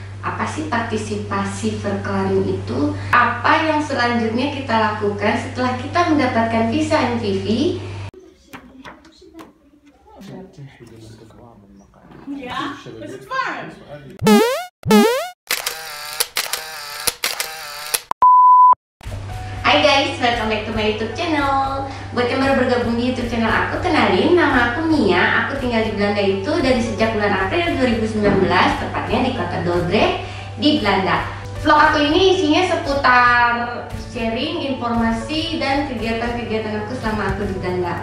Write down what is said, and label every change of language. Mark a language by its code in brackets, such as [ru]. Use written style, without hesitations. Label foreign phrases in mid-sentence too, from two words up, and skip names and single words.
[id] Apa sih partisipasi verklaring itu? Apa yang selanjutnya kita lakukan setelah kita mendapatkan visa MVV? [nl] Ja, is het warm? [en] Hai guys, welcome back to my YouTube channel. [id] Buat yang baru bergabung di YouTube channel aku, kenalin, nama aku Mia. Aku tinggal di Belanda itu dari sejak bulan April 2019, tepatnya di kota Dordrecht di Belanda. Vlog aku ini isinya seputar sharing informasi dan kegiatan-kegiatan aku selama aku di Belanda.